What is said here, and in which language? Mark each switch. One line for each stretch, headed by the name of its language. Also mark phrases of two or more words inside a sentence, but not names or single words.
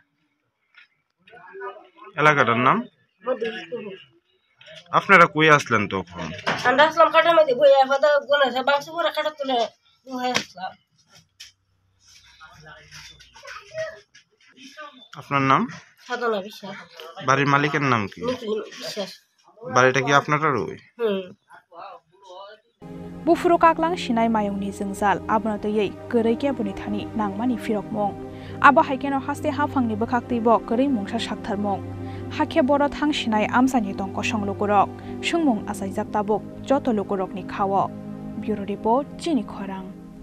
Bangla: এলাকাটার নাম আপনারা কই আসলেন তখন আমরা আসলাম খাটার মধ্যে বই এখন গণেশ বাংশি পুরা খাটার তলে হয়ে আসলাম আপনার নাম সাধনা বিশ্বাস বাড়ির মালিকের নাম কি বিশ্বাস বাড়িটা কি আপনারই
Kok Borok: Bufuro kaklang shinai mayungni jingzal abnatoi korei kebuni thani nangmani firokmong abo haikeno haste hafangni bokhaktei bo korei mungsa saktharmong hakhe boro thang shinai amsani tongko songlokorok sungmung asai jaktabok joto lokorokni khawo
English: Bureau Report
Kok Borok: Chini Khorang